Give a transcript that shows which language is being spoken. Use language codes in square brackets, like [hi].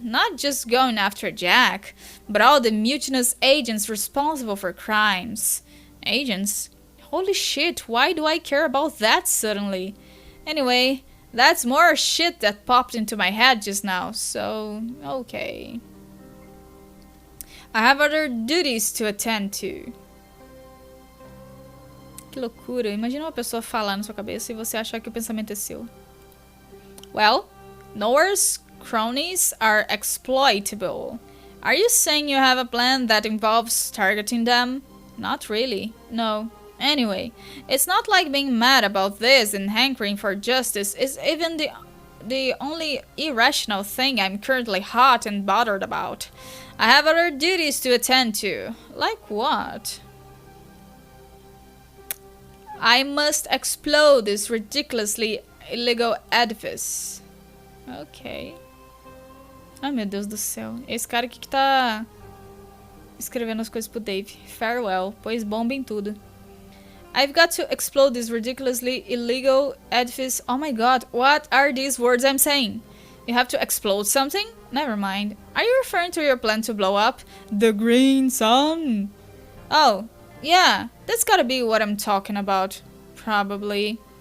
[en] Not just going after Jack, but all the mutinous agents responsible for crimes. Agents? Holy shit, why do I care about that suddenly? Anyway, that's more shit that popped into my head just now, so okay. I have other duties to attend to. [pt] Que loucura, imagina uma pessoa falar na sua cabeça e você achar que o pensamento é seu. [en] Well, Noah's cronies are exploitable. Are you saying you have a plan that involves targeting them? Not really, no. Anyway, it's not like being mad about this and hankering for justice is even the only irrational thing I'm currently hot and bothered about. I have other duties to attend to. Like what? I must explode this ridiculously illegal edifice. [pt] Ok. Ai, meu Deus do céu. Esse cara aqui que tá escrevendo as coisas pro Dave. Farewell, pois bombem tudo. [en] I've got to explode this ridiculously illegal edifice. Oh my god, what are these words I'm saying? You have to explode something? Never mind. Are you referring to your plan to blow up the green sun? Oh, yeah, that's gotta be what I'm talking about. Probably.